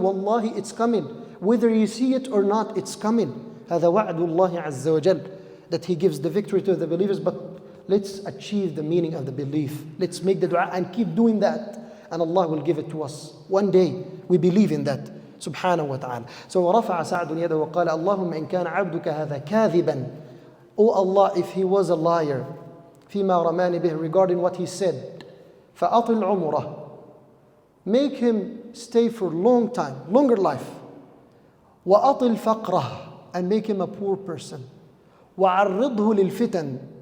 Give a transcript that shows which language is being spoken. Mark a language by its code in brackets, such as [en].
[en] Wallahi, it's coming. Whether you see it or not, it's coming. [ar] هذا وعد الله عز وجل. [en] That He gives the victory to the believers. But let's achieve the meaning of the belief. Let's make the dua and keep doing that. And Allah will give it to us. One day, we believe in that. Subhanahu wa ta'ala. So [ar] ورفع سعد يده وقال اللهم إن كان عبدك هذا كاذبا. [en] Oh Allah, if he was a liar, [ar] فيما رماني به, [en] regarding what he said, [ar] فأطل عمره. [en] Make him stay for a long time, longer life. [ar] وأطل فقره, [en] and make him a poor person. [ar] وعرضه للفتن.